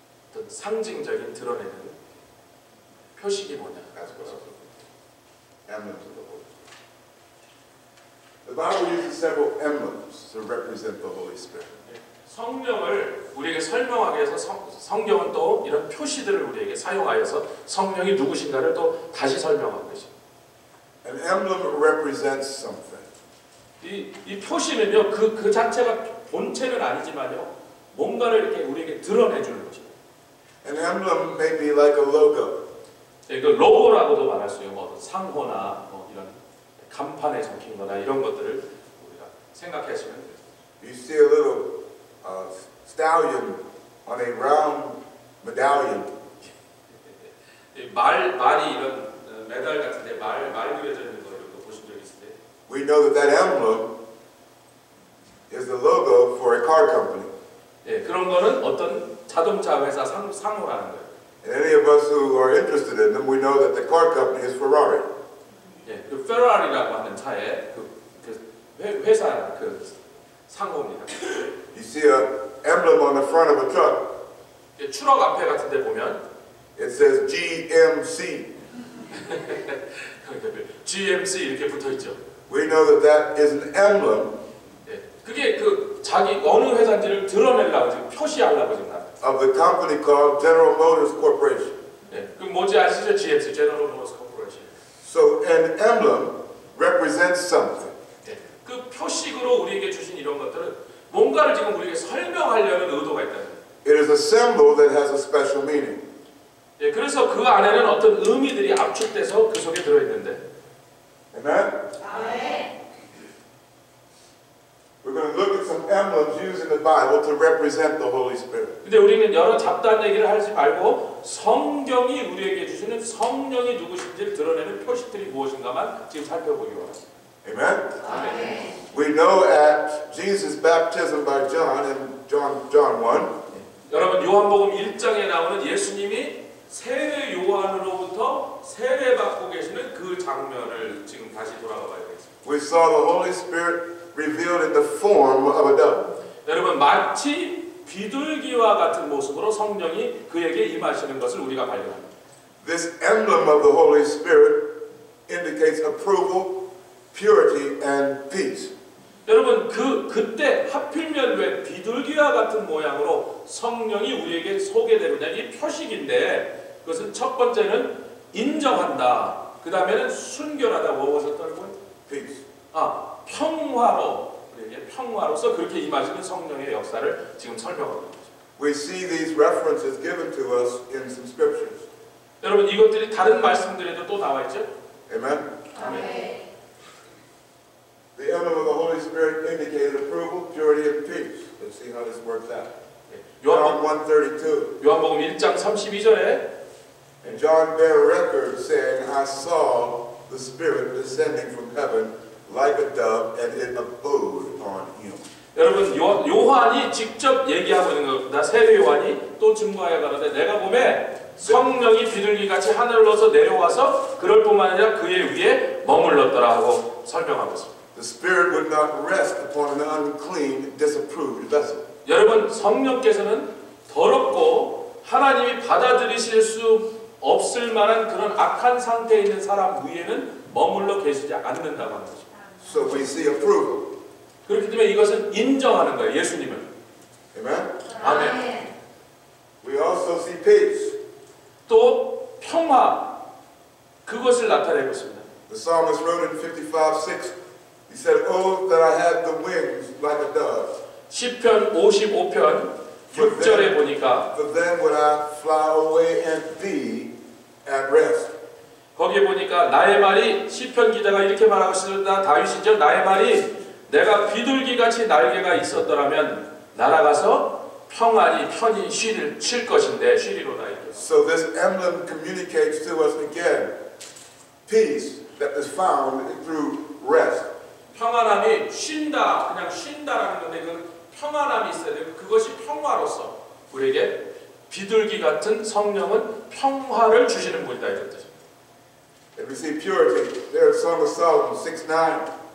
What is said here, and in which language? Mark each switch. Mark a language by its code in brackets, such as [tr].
[ko] 어떤 상징적인 드러내는 표식이 뭐냐? [en] That's what I was looking for. Emblems of the Holy Spirit. The Bible uses several emblems to represent the Holy Spirit. [ko] 성령을 우리에게 설명하기 위해서 성경은 또 이런 표시들을 우리에게 사용하여서 성령이 누구신가를 또 다시 설명하는 것입니다. [en] An emblem represents something. [ko] 이 표시는요 그 자체가 본체는 아니지만요 뭔가를 이렇게 우리에게 드러내주는 것입니다. [en] An emblem may be like a logo. [ko] 그 로고라고도 말할 수 있는 뭐 상호나 뭐 이런 간판에 적힌거나 이런 것들을 우리가 생각하시면 됩니다. [en] You see a little stallion on a round medallion. [ko] 말이 이런 메달 같은데 말 그려져 있는 거 이런 거 보신 적 있을 때 [en] We know that emblem is the logo for a car company. [ko] 예, 그런 거는 어떤 자동차 회사 상호라는 거예요. [en] And any of us who are interested in them, we know that the car company is Ferrari. [ko] 예, 그 페라리라고 하는 차의 회사 그 상호입니다. [en] You see an emblem on the front of a truck. [ko] 예, 트럭 앞에 같은 데 보면 [en] It says GMC. [ko] GMC 이렇게 붙어 있죠. [en] We know that that is an emblem [ko] 예, 그게 그 자기 어느 회사인지를 드러내려고 지금 표시하려고 지금 나. [en] of the company called General Motors Corporation. [ko] 예, 그 뭔지 아시죠? GMC, [en] General Motors Corporation. So an emblem represents something. [ko] 예, 그 표식으로 우리에게 주신 이런 것들은 뭔가를 지금 우리에게 설명하려는 의도가 있다는 거예요. [en] It is a symbol that has a special meaning. [ko] 예, 그래서 그 안에는 어떤 의미들이 압축돼서 그 속에 들어있는데. [en] Amen? [ko] 아멘. [en] We're going to look at some emblems used in the Bible to represent the Holy Spirit. [ko] 근데 우리는 여러 잡다한 얘기를 하지 말고 성경이 우리에게 주시는 성령이 누구신지를 드러내는 표식들이 무엇인가만 지금 살펴보기 원합니다. [en] Amen? [ko] 아멘. [en] We know at Jesus' baptism by John in John 1, [ko] 여러분 요한복음 1장에 나오는 예수님이 세례 요한으로부터 세례받고 계시는 그 장면을 지금 다시 돌아가 봐야 되겠습니다. [en] we saw the Holy Spirit revealed in the form of a dove. [ko] 여러분 마치 비둘기와 같은 모습으로 성령이 그에게 임하시는 것을 우리가 발견합니다. [en] This emblem of the Holy Spirit indicates approval, purity, and peace. [ko] 여러분 그때 하필이면 왜 비둘기와 같은 모양으로 성령이 우리에게 소개되느냐 이 표식인데 그것은 첫 번째는 인정한다. 그 다음에는 순결하다. 무엇이었다는 거예요? [en] Peace. [ko] 평화로 우리에게 평화로서 그렇게 임하시는 성령의 역사를 지금 설명하고 있습니다. [en] We see these references given to us in some scriptures. [ko] 여러분 이것들이 다른 말씀들에도 또 나와 있죠? [en] Amen? [ko] 아멘. [en] The emblem of the Holy Spirit indicated approval, purity, and peace. Let's see how this works out. John 1:32. [ko] 요한복음 1장 32절에 [en] And John bare record, saying, I saw the Spirit descending from heaven like a dove, and it abode on him. [ko] 여러분 요한이 직접 얘기하고 있는 겁니다. 세례 요한이 또 증거하여 가는데 내가 보매 성령이 비둘기같이 하늘로서 내려와서 그럴 뿐만 아니라 그의 위에 머물렀더라 하고 설명하고 있습니다. [en] The Spirit would not rest upon an unclean, disapproved vessel. [ko] 여러분 성령께서는 더럽고 하나님이 받아들이실 수 없을 만한 그런 악한 상태에 있는 사람 위에는 머물러 계시지 않는다고 하는 것입니다. [en] So we see approval. [ko] 그렇기 때문에 이것은 인정하는 거예요. 예수님을. [en] Amen? [ko] 아멘. [en] We also see peace. [ko] 또 평화 그것을 나타내고 있습니다. [en] The psalmist wrote in 55:6, he said, Oh, that I had the wings like a dove. [ko] 시편 55편 6절에 보니까 [en] For then would I fly away and be at rest. [ko] 거기에 보니까 나의 말이 시편 기자가 이렇게 말하고 있습니다. 다윗이죠. 나의 말이 내가 비둘기같이 날개가 있었더라면 날아가서 평안히 편히 쉴 것인데 쉬리로다 이렇게. [en] So this emblem communicates to us again peace that is found through rest. [ko] 평안함이 쉰다 그냥 쉰다라는 건데 그 평안함이 있어야 돼요. 그것이 평화로서 우리에게 비둘기 같은 성령은 평화를 주시는 분이다 이런 뜻입니다. [en] And we see purity there in Song of Solomon 6:9.